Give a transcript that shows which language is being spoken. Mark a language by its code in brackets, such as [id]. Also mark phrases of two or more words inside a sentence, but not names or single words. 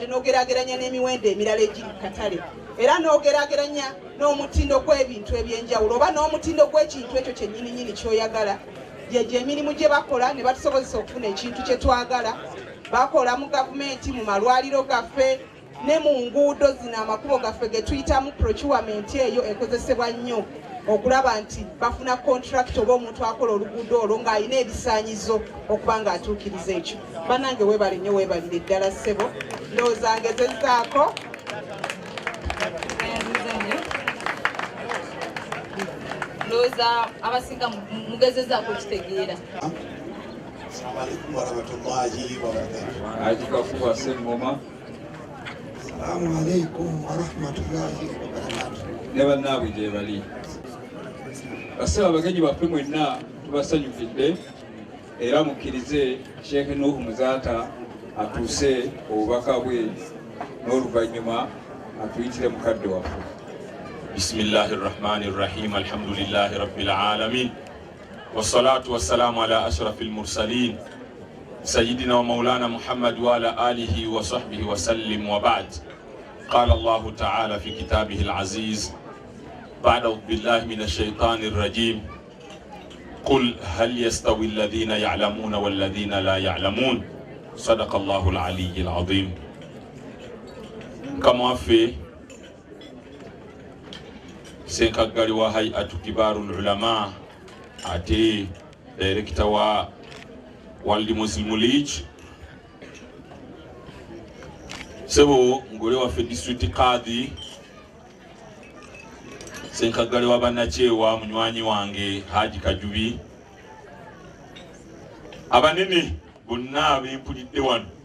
[lg] n'ogeraageranya n'emiwendo emirala egiri ku katale era n'ogeraageranya n'omutindo gw'ebintu ebyenjawulo oba n'omutindo gw'ekintu ekyo kyennyininyini ky'oyagala gyegyo emirimu gye bakola ne batusobozesa okufuna ekintu kye twagala bakola mu gavumenti mu malwaliro gaffe ne mu nguudo zino amakubo gaffe ge tuyitamu procurement eyo ekozesebwa nnyo okulaba nti bafuna contract oba omuntu akola oluguudo olwo ng'alina ebisaanyizo okuba ng'atuukiriza ekyo. Bannange weebale nnyo weebalire ddala ssebo ndowooza ngezezzaako ndowooza abasinga mugezezzaako kitegeera. [ar] السلام عليكم ورحمة الله وبركاته. Haji Kafuwa Sengoma. السلام عليكم ورحمة الله وبركاته. [lg] Neba nawe gye bali. Basaba abagenyi baffe mwenna tubasanyukidde era mukkirize Sheikh Nuhu Muzaata atuuse obubaka bwe n'oluvannyuma atuyitire mukadde waffe. [ar] بسم الله الرحمن الرحيم. الحمد لله رب العالمين. والصلاة والسلام على أشرف المرسلين سيدنا ومولانا محمد وعلى آله وصحبه وسلم وبعد. قال الله تعالى في كتابه العزيز بعد أعوذ بالله من الشيطان الرجيم قل هل يستوي الذين يعلمون والذين لا يعلمون صدق الله العلي العظيم. كما في سنكاغاري وهيئة كبار العلماء [lg] ate director wa World Muslim League sebo ngole wa fe district kadhi senkagale wa banachewa munywanyi wange Haji Kajubi abanene bonna bempulidde wano